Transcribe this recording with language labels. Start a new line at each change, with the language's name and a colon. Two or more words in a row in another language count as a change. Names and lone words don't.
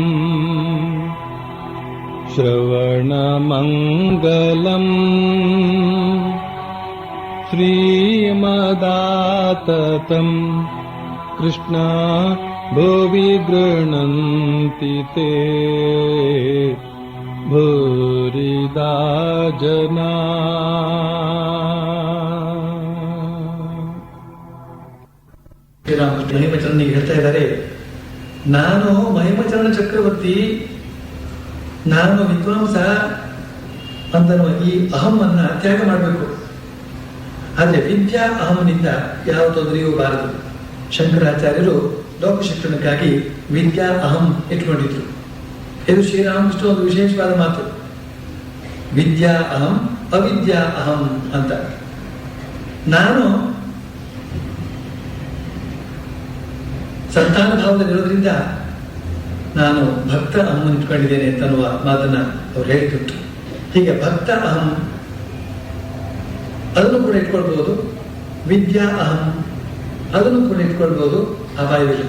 Sanskrit: श्रवणमङ्गलम् श्रीमदाततम् कृष्णा भुवि गृह्णन्ति ते भूरिदा जना।
Kannada: ಶ್ರೀರಾಮಕೃಷ್ಣ ಮಹಿಮಚರಣನಿಗೆ ಹೇಳ್ತಾ ಇದ್ದಾರೆ, ನಾನು ಮಹಿಮಚರಣ ಚಕ್ರವರ್ತಿ, ನಾನು ವಿದ್ವಾಂಸ ಅಂತನ್ನುವ ಈ ಅಹಮ್ಮನ್ನ ತ್ಯಾಗ ಮಾಡಬೇಕು. ಆದರೆ ವಿದ್ಯಾ ಅಹಂನಿಂದ ಯಾವ ತೊಂದರೆಯೂ ಬಾರದು. ಶಂಕರಾಚಾರ್ಯರು ಲೋಕ ಶಿಕ್ಷಣಕ್ಕಾಗಿ ವಿದ್ಯಾ ಅಹಂ ಇಟ್ಕೊಂಡಿದ್ರು. ಇದು ಶ್ರೀರಾಮಕೃಷ್ಣ ಒಂದು ವಿಶೇಷವಾದ ಮಾತು. ವಿದ್ಯಾ ಅಹಂ ಅವಿದ್ಯಾ ಅಹಂ ಅಂತ. ನಾನು ಸಂತಾನ ಭಾವದಲ್ಲಿರೋದ್ರಿಂದ ನಾನು ಭಕ್ತ ಅಹಂ ಇಟ್ಕೊಂಡಿದ್ದೇನೆ ಅಂತನ್ನುವ ಮಾತನ್ನ ಅವ್ರು ಹೇಳಿಕೊಟ್ರು. ಹೀಗೆ ಭಕ್ತ ಅಹಂ ಅದನ್ನು ಕೂಡ ಇಟ್ಕೊಳ್ಬಹುದು, ವಿದ್ಯಾ ಅಹಂ ಅದನ್ನು ಕೂಡ ಇಟ್ಕೊಳ್ಬಹುದು, ಅಪಾಯವಿಲ್ಲ.